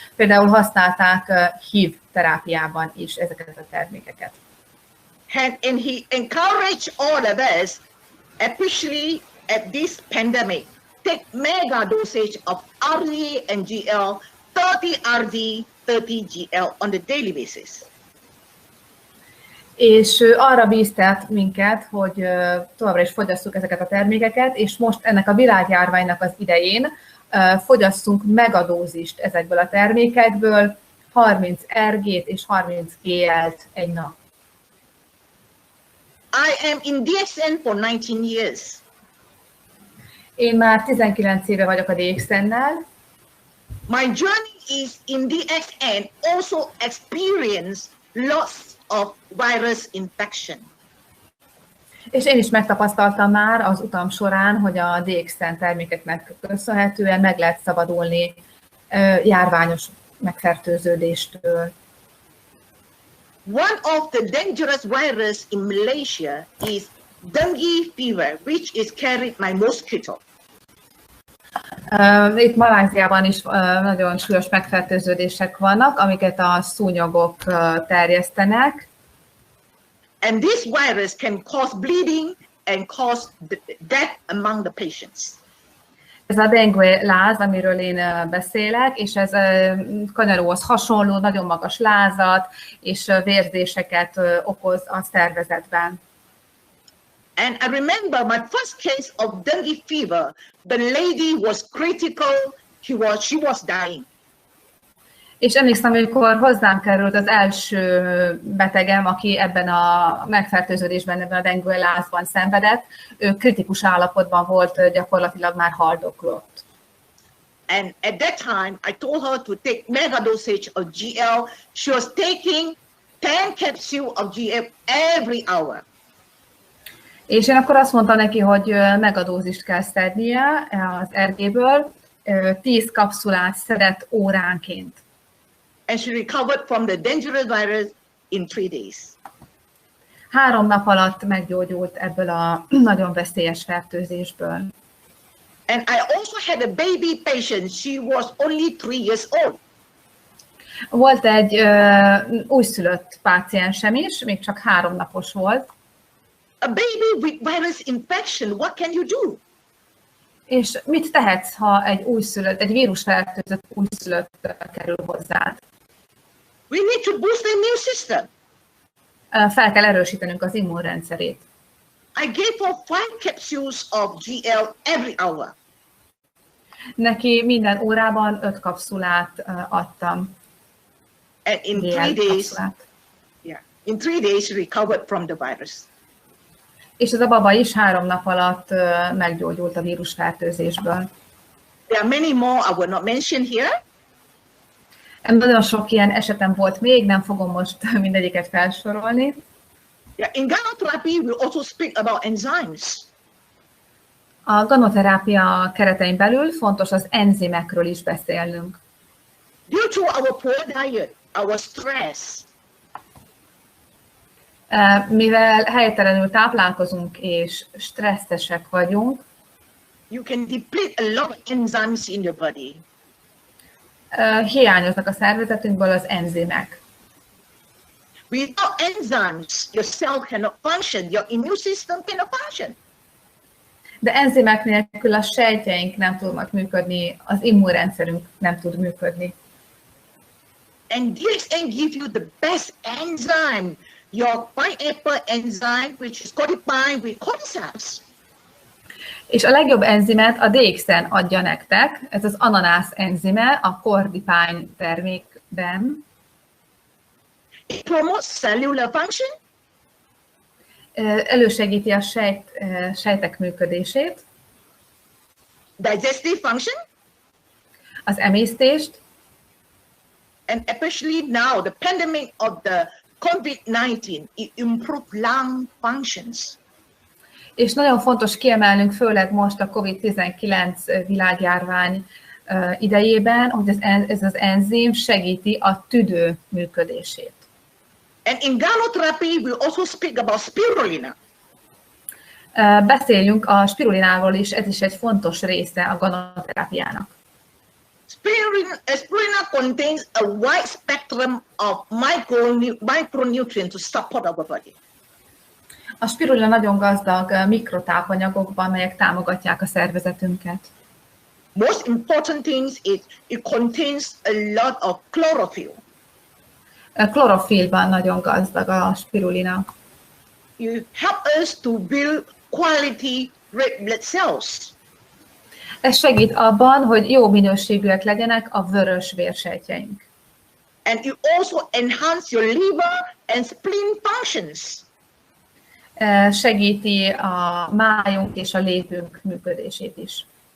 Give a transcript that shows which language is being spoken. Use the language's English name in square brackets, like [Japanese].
[Hungarian] Például használták HIV terápiában is ezeket a termékeket. [English] And he encouraged all of us, especially at this pandemic, take mega dosage of RG and GL, 30 RG, 30 GL on the daily basis. [Hungarian] És arra bíztat minket, hogy továbbra is fogyasszuk ezeket a termékeket, és most ennek a világjárványnak az idején fogyasszunk megadózist ezekből a termékekből, 30 RG-t és 30 GL-t egy nap. [English] I am in DSN for 19 years. [Hungarian] Én már 19 éve vagyok a DXN-nel. [English] My journey is in DSN also experience lots of virus infection. [Hungarian] És én is megtapasztaltam már az utam során, hogy a DXN termékeknek köszönhetően meg lehet szabadulni járványos megfertőződéstől. [English] One of the dangerous virus in Malaysia is dengue fever, which is carried by mosquito. [Hungarian] Itt Maláziában is nagyon súlyos megfertőződések vannak, amiket a szúnyogok terjesztenek. [English] And this virus can cause bleeding and cause death among the patients. [Hungarian] Ez a dengue láz, amiről én beszélek, és ez kanyaróhoz hasonló, nagyon magas lázat és vérzéseket okoz a szervezetben. [English] And I remember my first case of dengue fever. The lady was critical. She was dying. [Hungarian] És emlékszem, amikor hozzám került az első betegem, aki ebben a megfertőződésben, ebben a dengue lázban szenvedett, ő kritikus állapotban volt, gyakorlatilag már haldoklott. [English] And at that time, I told her to take mega dosage of GL. She was taking 10 capsules of GL every hour. [Hungarian] És én akkor azt mondtam neki, hogy megadózist kell szednie az RG-ből, 10 kapszulát szedett óránként. [English] And she recovered from the dangerous virus in 3 days. [Hungarian] 3 nap alatt meggyógyult ebből a nagyon veszélyes fertőzésből. [English] And I also had a baby patient. She was only 3 years old. [Hungarian] Volt egy újszülött páciensem is, még csak 3 napos volt. [English] A baby with virus infection, what can you do? [Hungarian] És mit tehetsz, ha egy vírusfertőzött újszülött kerül hozzád? [English] We need to boost the immune system. [Hungarian] Fel kell erősítenünk az immunrendszerét. [English] I gave her 5 capsules of GL every hour. [Hungarian] Neki minden órában 5 kapszulát adtam. [English] And in 3 days, she recovered from the virus. [Hungarian] És ez a baba is 3 nap alatt meggyógyult a vírusfertőzésből. [English] There are many more I will not mention here. [Hungarian] Nagyon sok ilyen esetem volt még, nem fogom most mindegyiket felsorolni. [English] Yeah, in gynotherapy, we also speak about enzymes. [Hungarian] A ganoterápia keretein belül fontos az enzimekről is beszélnünk. [English] Due to our poor diet, our stress, [Hungarian] mivel helytelenül táplálkozunk és stresszesek vagyunk, [English] you can deplete a lot of enzymes in your body. [Hungarian] Hiányoznak a szervezetünkből az enzimek. [English] Without enzymes, your cell cannot function, your immune system cannot function. [Hungarian] De enzimek nélkül a sejtjeink nem tudnak működni, az immunrendszerünk nem tud működni. [English] And DXN gives you the best enzyme, your pineapple enzyme, which is codified with cordyceps. [Hungarian] És a legjobb enzimet a DXN adja nektek, ez az ananász enzime a kordipány termékben. [English] It promotes cellular function. [Hungarian] Elősegíti a sejtek működését, [English] Digestive function. [Hungarian] az emésztést, [English] And especially now, the pandemic of the COVID-19, it improved lung functions. [Hungarian] és nagyon fontos kiemelnünk, főleg most a COVID-19 világjárvány idejében, hogy ez az enzim segíti a tüdő működését. [English] And in Ganoterapy, we also speak about spirulina. [Hungarian] Beszéljünk a spirulináról is, ez is egy fontos része a ganoterápiának. [English] Spirulina contains a wide spectrum of micronutrients to support our body. [Hungarian] A spirulina nagyon gazdag mikrotápanyagokban, melyek támogatják a szervezetünket. [English] Most important things is it contains a lot of chlorophyll. [Hungarian] A klorofilban nagyon gazdag a spirulina. [English] You help us to build quality red blood cells. [Hungarian] Ez segít abban, hogy jó minőségűek legyenek a vörös vérsejtjeink. [English] And you also enhance your liver and spleen functions. [Hungarian] Segíti a májunk és a lépünk működését is.